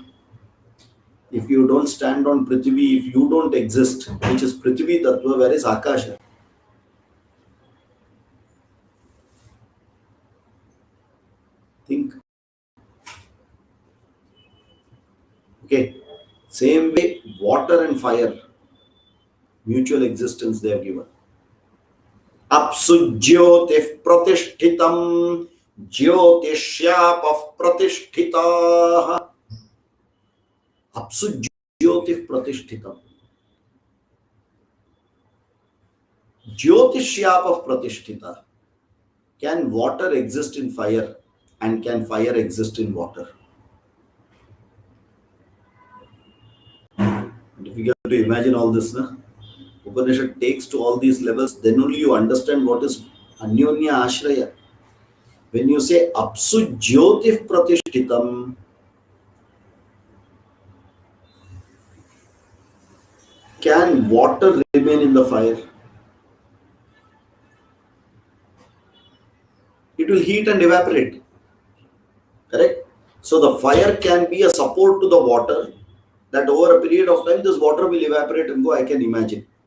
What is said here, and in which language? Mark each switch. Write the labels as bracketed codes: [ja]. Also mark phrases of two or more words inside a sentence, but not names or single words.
[en] If you don't stand on prithvi, if you don't exist, which is [sa] पृथ्वी तत्त्व, [en] where is akasha? Think. Okay. Same way, water and fire, mutual existence they have given. [sa] अप्सु ज्योतिः प्रतिष्ठितम् ज्योतिष्यापः प्रतिष्ठिताः. अप्सु ज्योतिः प्रतिष्ठितम्. ज्योतिष्यापः प्रतिष्ठिताः. [en] Can water exist in fire, and can fire exist in water? Difficult to imagine all this, na? Upanishad takes to all these levels, then only you understand what is [sa] अन्योन्य आश्रय. [en] When you say [sa] अप्सु ज्योतिः प्रतिष्ठितम्, [en] can water remain in the fire? It will heat and evaporate. Correct? So the fire can be a support to the water, that over a period of time this water will evaporate and go, I can imagine.